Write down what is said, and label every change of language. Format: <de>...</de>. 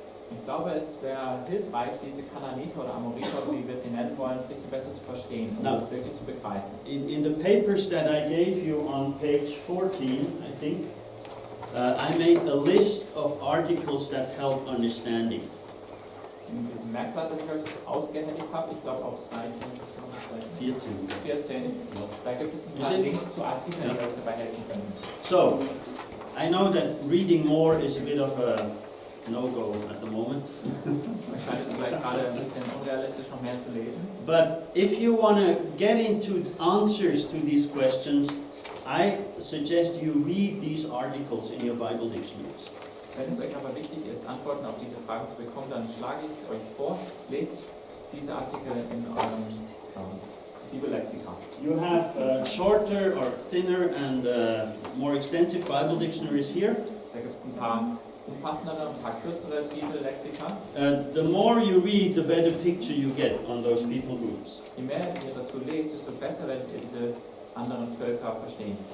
<de>Ich glaube, es wäre hilfreich, diese Kanaaniter oder Amoriter, wie wir sie nennen wollen, ein bisschen besser zu verstehen und das wirklich zu begreifen.</de> <en>In the papers that I gave you on page 14, I think, I made a list of articles that help understanding.</en> <de>In diesem Merkblatt, das ich euch ausgehändigt habe, ich glaube auf Seite 14, da gibt es ein paar Links zu Artikeln, die euch dabei helfen können.</de> <en>So, I know that reading more is a bit of a no-go at the moment.</en> <de>Ich scheint es vielleicht gerade ein bisschen unrealistisch, noch mehr zu lesen.</de> <en>But if you want to get into answers to these questions, I suggest you read these articles in your Bible dictionaries.</en> <de>Wenn es euch aber wichtig ist, Antworten auf diese Fragen zu bekommen, dann schlage ich euch vor, lest diese Artikel in eurem Bibellexikon.</de> <en>You have shorter or thinner and more extensive Bible dictionaries here.</en> <de>Da gibt es ein paar umfassendere, ein paar kürzere Bibellexika.</de> <en>The more you read, the better picture you get on those people groups.</en> <de>Je mehr ihr dazu lest, desto besser werdet ihr diese anderen Völker verstehen.</de>